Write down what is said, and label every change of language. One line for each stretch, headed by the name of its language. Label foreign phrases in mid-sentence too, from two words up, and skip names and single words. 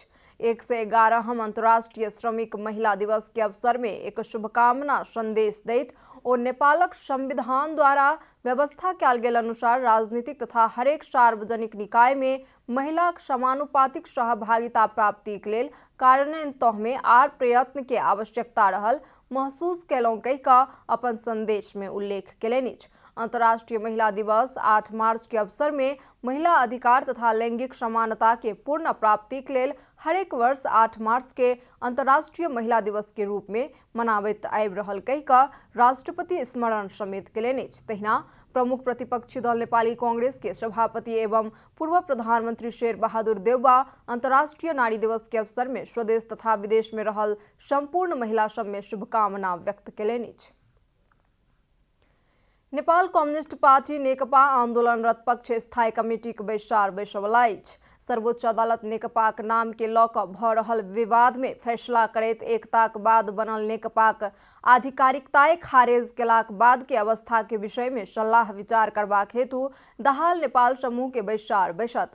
Maithili: 111 अंतर्राष्ट्रीय श्रमिक महिला दिवस के अवसर में एक शुभकामना संदेश दैत ओ नेपालक संविधान द्वारा व्यवस्था कयल गेल अनुसार राजनीतिक तथा हरेक सार्वजनिक निकाय में महिलाक समानुपातिक सहभागिता प्राप्ति के लेल कार्यान्वयन तह आर प्रयत्न के आवश्यकता रहल महसूस कयलहुँ कहि कऽ अपन संदेश में उल्लेख कयलनि अछि। अंतर्राष्ट्रीय महिला दिवस 8 मार्च के अवसर में महिला अधिकार तथा लैंगिक समानता के पूर्ण प्राप्ति के लेल हरेक वर्ष 8 मार्च के अंतर्राष्ट्रीय महिला दिवस के रूप में मनाबैत आबि रहल कहि कऽ राष्ट्रपति स्मरण समेत कयलनि अछि। तहिना प्रमुख प्रतिपक्षी दल नेपाली कांग्रेस के सभापति एवं पूर्व प्रधानमंत्री शेर बहादुर देउवा अंतर्राष्ट्रीय नारी दिवस के अवसर में स्वदेश तथा विदेश में रहल संपूर्ण महिला सब में शुभकामना व्यक्त कयलनि अछि। नेपाल कम्युनिस्ट पार्टी नेकपा आंदोलनरत पक्ष स्थायी कमिटी के बैसार बैसवला अछि। सर्वोच्च अदालत नेकपाक नाम के लऽ कऽ भऽ रहल विवाद में फैसला करैत एकताक बाद बनल नेकपाक आधिकारिकताए खारेज केलाक बाद के अवस्था के विषय में सलाह विचार करबाक हेतु दाहाल नेपाल समूह के बैसार बैसत।